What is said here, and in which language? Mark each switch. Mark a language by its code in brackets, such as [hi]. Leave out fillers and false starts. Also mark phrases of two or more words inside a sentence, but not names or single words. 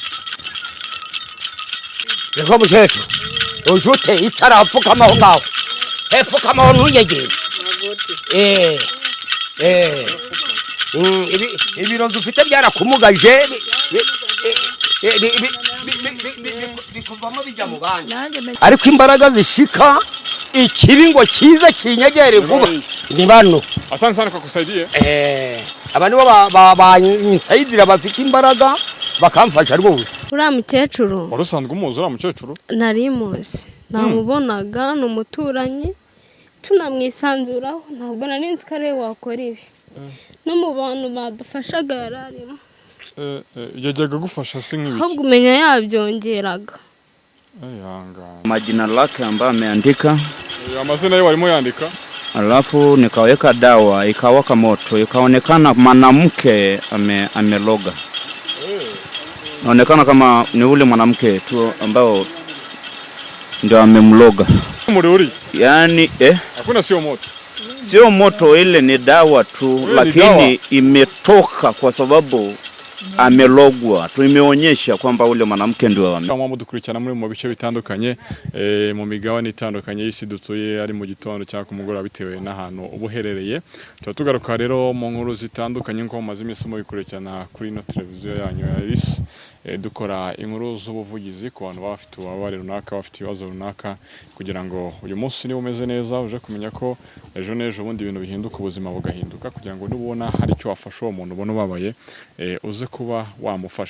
[rw] reko muceto ujute icara apfukamaho ngaho epfukamaho ntuyegere ibirozi ufite byarakumugaje bikuvamo bijya mu bandi ariko imbaraga zishika ikibi ngo kiza kinyegere vuba ni bano. [sw] Asante sana kwa kusaidia. [rw] Abantu bansayidira bafite imbaraga bakamfasha rwose. Uriya mukecuru warusanzwe umuzi uriya mukecuru? Nari muzi namubonaga n'umuturanyi tunamwisanzuraho ntabwo nari nzi ko ari wakora ibi no mu bantu badufashaga yararimo. Yajyaga gufasha se nk'ibiki? Ahubwo umenya yabyongeraga. [sw] Majina lake ambayo ameandika. Amazina yeye walimo yandika. Alafu nikaweka dawa ikawaka moto ikaonekana mwanamke ameloga. Naonekana kama ni ule mwanamke tu ambao ndio amemloga. Muriuri? Yaani hakuna sio moto. Sio moto, ile ni dawa tu lakini imetoka kwa sababu amelogwa. Tumeonyesha kwamba ule mwanamke ndio [rw] kama dukurikirana muri mu bice bitandukanye mu migabane itandukanye y'isi dutuye ari mu gitondo cyangwa ku mugoroba bitewe n'ahantu ubuherereye. Tugaruka rero mu nkuru zitandukanye nko maze imisi mu bikurikirana kuri no televiziyo yanyu ya RIS dukora inkuru z'ubuvugizi ku bantu bafite ubabare runaka bafite ibibazo runaka kugira ngo uyu munsi niba umeze neza uje kumenya ko ejo n'ejo bundi ibintu bihinduka ubuzima bugahinduka kugira ngo nubona hari icyo wafasha uwo muntu ubona ubabaye uze kuba wamufasha.